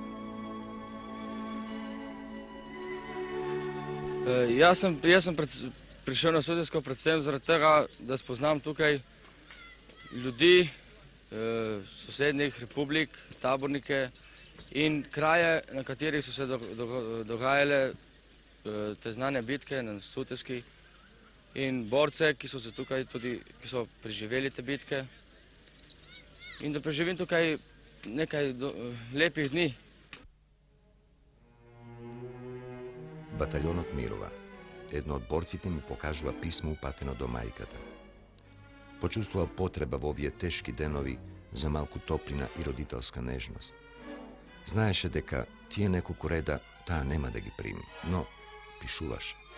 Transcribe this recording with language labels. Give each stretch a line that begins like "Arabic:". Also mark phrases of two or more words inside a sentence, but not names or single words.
Macedonian: Јас сум
Slovenian: prišel na Sutjesko predvsem zaradi tega, da spoznam tukaj ljudi, sosednjih republik, tabornike in kraje, na katerih so se dogajale te znane bitke na Sutjeski in borce, ki so se tukaj tudi, ki so preživeli te bitke. In da preživim tukaj nekaj lepih dni.
Macedonian: Батальонот Мирова. Едно од борците ми покажува писмо упатено до мајката. Почувствувал потреба во овие тешки денови за малку топлина и родителска нежност. Знаеше дека тие неколку реда таа нема да ги прими, но пишуваше.